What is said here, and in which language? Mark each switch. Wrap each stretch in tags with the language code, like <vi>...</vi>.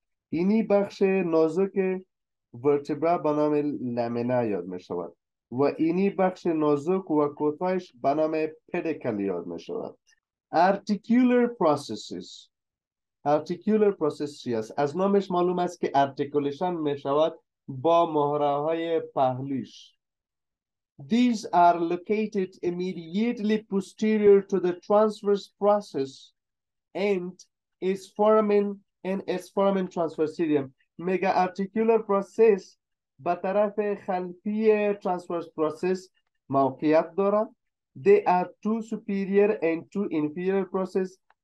<fa>اینی بخش نازک ورتبرا به نام لامنا یاد می شود و اینی بخش نازک و کوتاهش به نام پدیکل یاد می شود.</fa> <en>articular processes.</en> <fa>articular process چی است؟ از نامش معلوم است که articulation می شود با مهره های پهلوش.</fa> <en>These are located immediately posterior to the transverse process and its foramen transversarium.</en> <fa>Mega articular process به طرف خلفی transverse process موقعیت دارد.</fa> <en>They are two superior and two inferior process.</en>